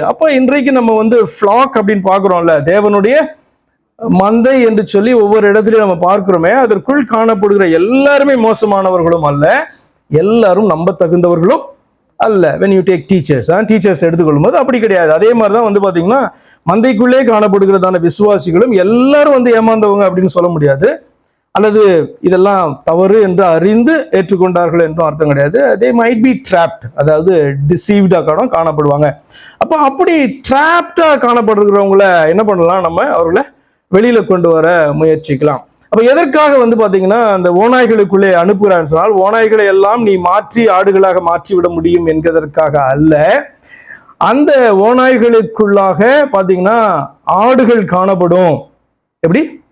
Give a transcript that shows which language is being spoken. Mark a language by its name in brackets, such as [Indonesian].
[Tamil] அப்ப இன்றைக்கு நம்ம வந்து ஃபிளாக் அப்படின்னு பார்க்கிறோம்ல, தேவனுடைய மந்தை என்று சொல்லி ஒவ்வொரு இடத்துலையும் நம்ம பார்க்கிறோமே, அதற்குள் காணப்படுகிற எல்லாருமே மோசமானவர்களும் அல்ல, எல்லாரும் நம்ப தகுந்தவர்களும் அல்ல. [English] when you take [Tamil] டீச்சர்ஸ் எடுத்துக்கொள்ளும் போது அப்படி கிடையாது. அதே மாதிரிதான் வந்து பாத்தீங்கன்னா மந்தைக்குள்ளே காணப்படுகிறதான விசுவாசிகளும் எல்லாரும் வந்து ஏமாந்தவங்க அப்படின்னு சொல்ல முடியாது, அல்லது இதெல்லாம் தவறு என்று அறிந்து ஏற்றுக்கொண்டார்கள் என்றும் அர்த்தம் கிடையாது. [English] they might be trapped, [Tamil] அதாவது [English] deceived [Tamil] காணப்படுவாங்க. அப்ப அப்படி trapped காணப்படுகிறவங்கள என்ன பண்ணலாம், நம்ம அவர்களை வெளியில கொண்டு வர முயற்சிக்கலாம். அப்ப எதற்காக வந்து பாத்தீங்கன்னா அந்த ஓநாய்களுக்குள்ளே அனுப்புகிறான்னு சொன்னால், ஓநாய்களை எல்லாம் நீ மாற்றி ஆடுகளாக மாற்றி விட முடியும் என்கிறதற்காக அல்ல. அந்த ஓநாய்களுக்குள்ளாக பாத்தீங்கன்னா ஆடுகள் காணப்படும். எப்படி?